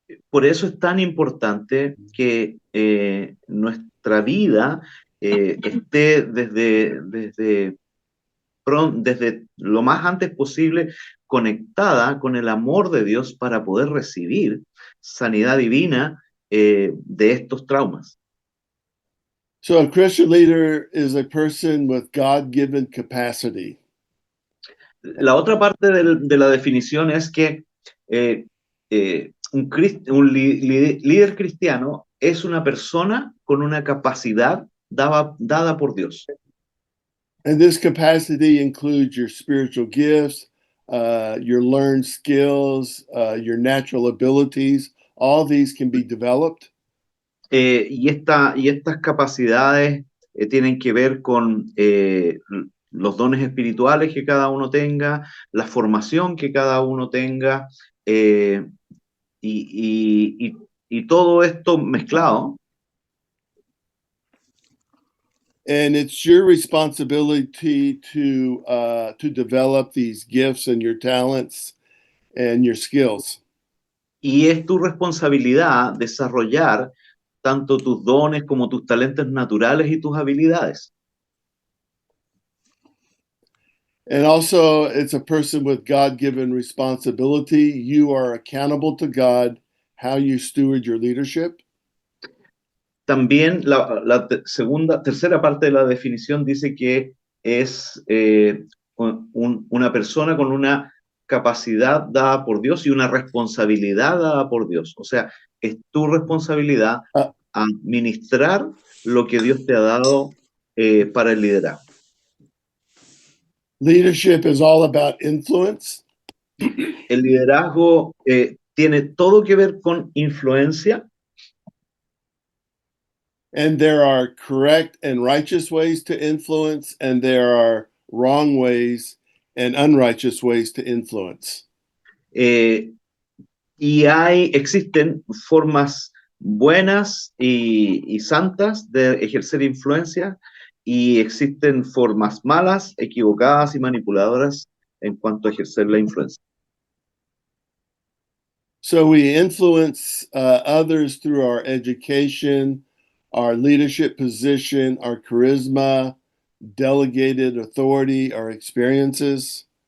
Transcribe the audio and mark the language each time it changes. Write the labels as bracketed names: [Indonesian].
[Spanish] Por eso es tan importante que nuestra vida esté desde lo más antes posible conectada con el amor de Dios para poder recibir sanidad divina de estos traumas. [English] So a Christian leader is a person with God-given capacity. [Spanish] La otra parte de la definición es que un líder cristiano es una persona con una capacidad dada por Dios. [English] And this capacity includes your spiritual gifts, your learned skills, your natural abilities. All these can be developed. [Spanish] Y estas capacidades tienen que ver con los dones espirituales que cada uno tenga, la formación que cada uno tenga, y, y todo esto mezclado. [English] And it's your responsibility to develop these gifts and your talents and your skills. [Spanish] Y es tu responsabilidad desarrollar tanto tus dones como tus talentos naturales y tus habilidades. [English] And also, it's a person with God-given responsibility. You are accountable to God how you steward your leadership. [Spanish] También tercera parte de la definición dice que es una persona con una capacidad dada por Dios y una responsabilidad dada por Dios. O sea, es tu responsabilidad administrar lo que Dios te ha dado para el liderazgo. [English] Leadership is all about influence. [Spanish] El liderazgo tiene todo que ver con influencia. [English] And there are correct and righteous ways to influence, and there are wrong ways and unrighteous ways to influence. [Spanish] Y existen formas buenas y santas de ejercer influencia y existen formas malas, equivocadas y manipuladoras en cuanto a ejercer la influencia. [English] So we influence others through our education, our leadership position, our charisma, delegated authority, our experiences.